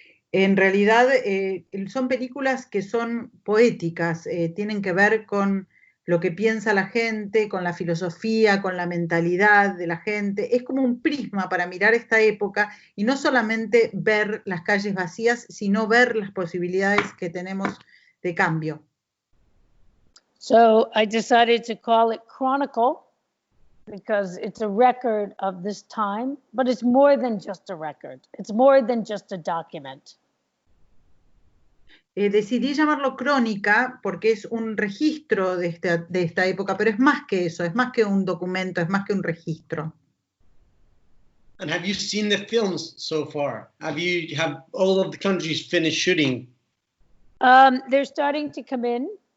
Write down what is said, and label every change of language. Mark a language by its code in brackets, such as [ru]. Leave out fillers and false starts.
[es] En realidad son películas que son poéticas, tienen que ver con lo que piensa la gente, con la filosofía, con la mentalidad de la gente. Es como un prisma para mirar esta época y no solamente ver las calles vacías, sino ver las posibilidades que tenemos de cambio. [en] So I decided to call it Chronicle because it's a record of this time, but it's more than just a record. It's more than just a document. [es] Decidí llamarlo Crónica porque es un registro de esta época, pero es más que eso, es más que un documento, es más que un registro. [en] And have you seen the films so far? Have all of the countries finished shooting? They're starting to come in,